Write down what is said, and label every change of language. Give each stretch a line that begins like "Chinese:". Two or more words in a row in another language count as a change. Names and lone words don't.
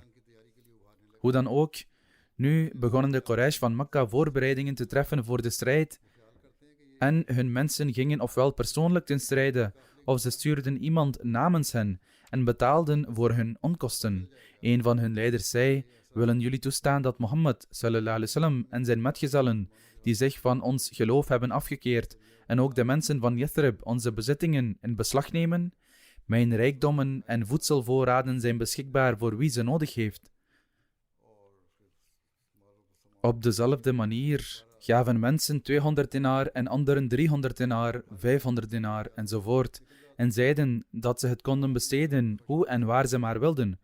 Dutch: Hoe dan ook, nu begonnen de Quraysh van Mekka voorbereidingen te treffen voor de strijd en hun mensen gingen ofwel persoonlijk ten strijde of ze stuurden iemand namens hen en betaalden voor hun onkosten. Een van hun leiders zei: willen jullie toestaan dat Mohammed
Arabic: صلى الله عليه وسلم
Dutch: en zijn metgezellen, die zich van ons geloof hebben afgekeerd, en ook de mensen van Yathrib onze bezittingen in beslag nemen? Mijn rijkdommen en voedselvoorraden zijn beschikbaar voor wie ze nodig heeft. Op dezelfde manier gaven mensen 200 dinar en anderen 300 dinar, 500 dinar enzovoort, en zeiden dat ze het konden besteden hoe en waar ze maar wilden.